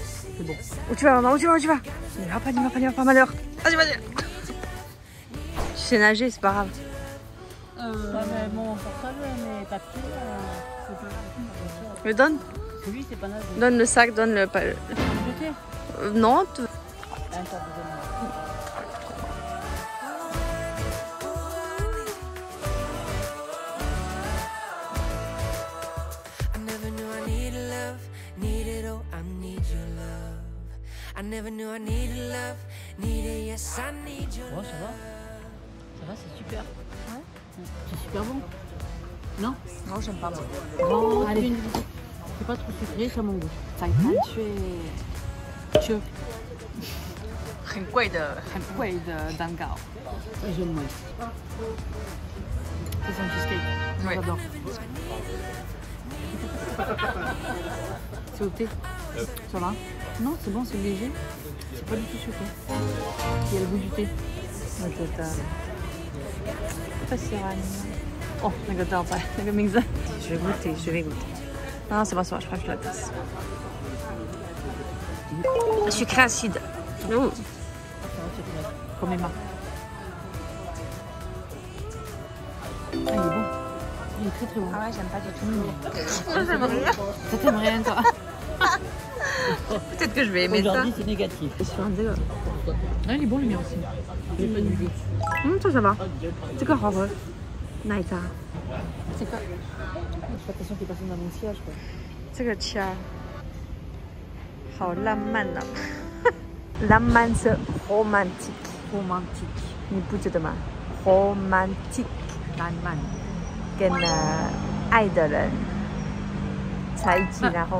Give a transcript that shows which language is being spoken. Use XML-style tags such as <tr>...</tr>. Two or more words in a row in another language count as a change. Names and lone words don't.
<fr>C'est bon. Où tu vas maman? Où tu vas? Où tu vas? N'y va pas malheur. Vas-y, vas-y. Tu sais nager, c'est pas grave. Mais mon portable, mais ta pied, c'est pas... Mais donne. Lui, c'est pas nager. Donne le sac, donne le... Non,</fr> <en>I never knew I needed love, needed yes I need your</en> <fr>Oh, ça va. Ça va, c'est super. Ouais. C'est super bon. Non? non, j'aime pas moi. Non, allez. C'est pas trop sucré, c'est à mon goût.</fr> <zh>感觉就很贵的</zh> <fr>蛋糕。Et je le mange. C'est son cheesecake. Oui. J'adore. C'est au thé. Ça va? Non, c'est bon, c'est léger. C'est pas du tout sucré. Il y a le goût du thé.</fr> <zh>Oh, 那个招牌，那个名字。</zh> <fr>Je vais goûter. Non, c'est pas ça, je crois que je la tasse. Sucré acide. Ouh. Comme Emma. Ah, il est bon. Il est très très bon. Ah ouais, j'aime pas du tout. J'aime rien. Ça t'aime rien, toi? Peut-être que je vais aimer ça. Aujourd'hui, c'est négatif. Ah, il est bon, le mien aussi. Il est pas du goût.</fr> <zh>这什么？这个好喝，奶茶。</zh> <fr>C'est quoi? Je fais attention qu'il passe dans mon siège, quoi.</fr> <zh>这个掐，好浪漫啊！浪漫是 romantic，</zh> <fr>Romantique.</fr> <zh>你不觉得吗 ？romantic 浪漫。跟爱的人在一起，然后</zh>